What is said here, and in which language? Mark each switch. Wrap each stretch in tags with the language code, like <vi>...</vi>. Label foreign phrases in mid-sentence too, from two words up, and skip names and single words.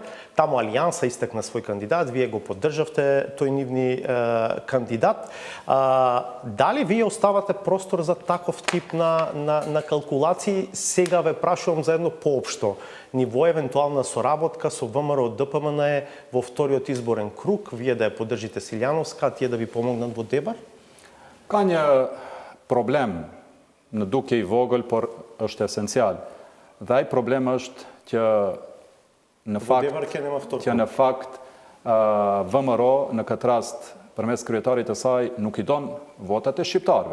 <mk>Таму Алијанса истакна свој кандидат, вие го поддржавте тој нивни кандидат. Дали вие оставате простор за таков тип на калкулации? Сега ве прашувам за едно поопшто ниво, евентуална соработка со ВМРО ДПМН во вториот изборен круг, вие да ја поддржите Силјановска, тие да ви помогнат во Дебар?</mk> <sq>Ka një problem në duke i vogël, por është esencial. Dhe ai problem është që në fakt VMRO në këtë rast përmes kryetarit të saj nuk i don votat e shqiptarëve.</sq>